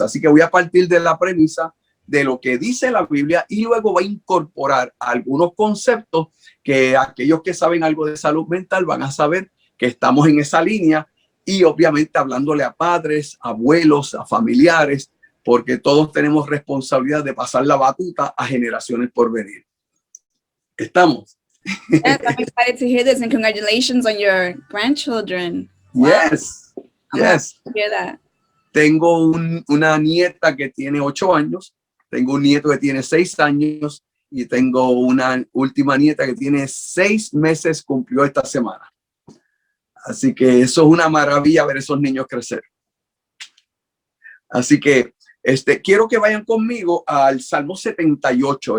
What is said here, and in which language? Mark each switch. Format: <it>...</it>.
<es>Así que voy a partir de la premisa de lo que dice la Biblia y luego va a incorporar algunos conceptos que aquellos que saben algo de salud mental van a saber que estamos en esa línea. Y obviamente hablándole a padres, abuelos, a familiares, porque todos tenemos responsabilidad de pasar la batuta a generaciones por venir. ¿Estamos?</es> <en>Yes, I'm excited to hear this, and congratulations on your grandchildren. Wow. Yes. To hear that.</en> <es>Tengo una nieta que tiene 8 años, tengo un nieto que tiene 6 años y tengo una última nieta que tiene 6 meses, cumplió esta semana. Así que eso es una maravilla ver esos niños crecer. Así que quiero que vayan conmigo al Salmo 78.</es>